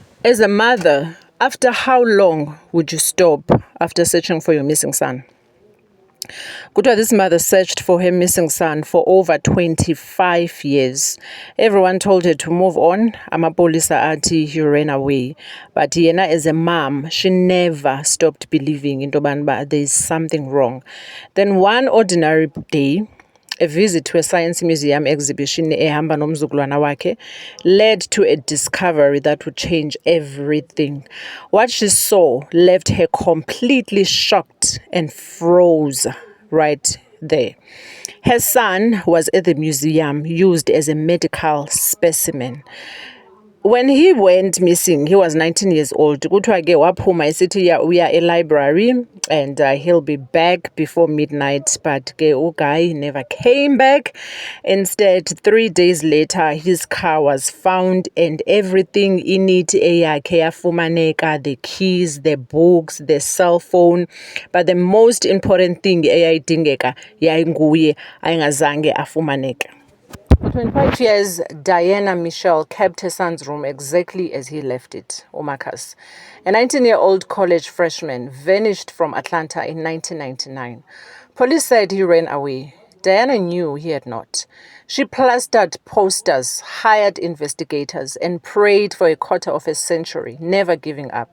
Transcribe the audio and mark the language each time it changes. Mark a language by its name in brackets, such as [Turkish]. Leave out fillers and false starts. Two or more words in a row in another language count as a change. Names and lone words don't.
[English] As a mother, after how long would you stop after searching for your missing son? Kutwa, this mother searched for her missing son for over 25 years. Everyone told her to move on. [Xhosa] Amapolisa athi [English] he ran away. But yena, as a mom, she never stopped believing in Tobanba there is something wrong. Then one ordinary day, a visit to a science museum exhibition [Xhosa] ehamba nomzukulwana wakhe [English] led to a discovery that would change everything. What she saw left her completely shocked and froze right there. Her son was at the museum, used as a medical specimen. When he went missing, he was 19 years old. [Xhosa] Kuthiwa ke waphuma esithi [English] we are a library and he'll be back before midnight. But ke uGuy never came back. Instead, 3 days later, his car was found and everything in it [Xhosa] eyakhe yafumaneka, [English] the keys, the books, the cell phone. But the most important thing [Xhosa] eyayidingeka yayinguye ayingazange afumaneke. [English] For 25 years, Diana Michelle kept her son's room exactly as he left it, Umakas. A 19-year-old college freshman vanished from Atlanta in 1999. Police said he ran away. Diana knew he had not. She plastered posters, hired investigators, and prayed for a quarter of a century, never giving up.